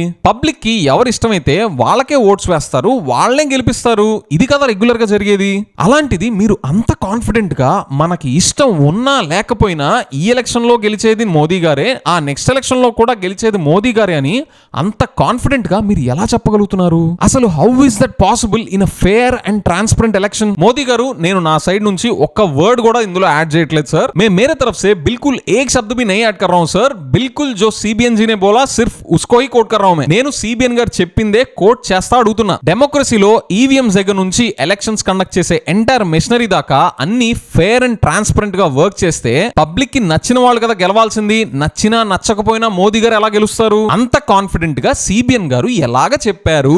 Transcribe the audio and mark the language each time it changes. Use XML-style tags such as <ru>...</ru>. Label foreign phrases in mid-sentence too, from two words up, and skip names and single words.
<te>పబ్లిక్ కి ఎవరు ఇష్టమైతే వాళ్ళకే ఓట్స్ వేస్తారు, వాళ్ళనే గెలిపిస్తారు. ఇది కదా రెగ్యులర్ గా జరిగేది. అలాంటిది మీరు అంత కాన్ఫిడెంట్ గా మనకి ఇష్టం ఉన్నా లేకపోయినా ఈ ఎలక్షన్ లో గెలిచేది మోదీ గారే, ఆ</te> <en>next election</en> <te>లో కూడా గెలిచేది మోదీ గారే అని అంత కాన్ఫిడెంట్ గా మీరు ఎలా చెప్పగలుగుతున్నారు?</te> <en>అసలు how is that possible in a fair and transparent election?</en> <te>మోదీ గారు, నేను నా సైడ్ నుంచి ఒక్క వర్డ్ కూడా ఇందులో యాడ్ చేయట్లేదు సార్.</te> <hi>मैं मेरे तरफ से बिल्कुल एक शब्द भी नहीं ऐड कर रहा हूं सर. बिल्कुल जो सीबीएन जी ने बोला सिर्फ उसको ही कोट कर रहा हूं मैं.</hi> <te>నేను सीबीएन గారు చెప్పిందే కోట్ చేస్తా అడుగుతున్నా.</te> <en>democracy EVMs</en> <te>దగ్గర నుంచి</te> <en>elections conduct</en> <te>చేసే</te> <en>entire machinery</en> <te>దాకా అన్ని</te> <en>fair and transparent</en> <te>గా వర్క్ చేస్తే పబ్లిక్ కి నచ్చిన వాళ్ళు కదా గెలవాల్సింది. నచ్చినా నచ్చకపోయినా మోదీ గారు ఎలా గెలుస్తారు? అంత కాన్ఫిడెంట్ గా సిబిఎన్ గారు ఎలాగ చెప్పారు?</te>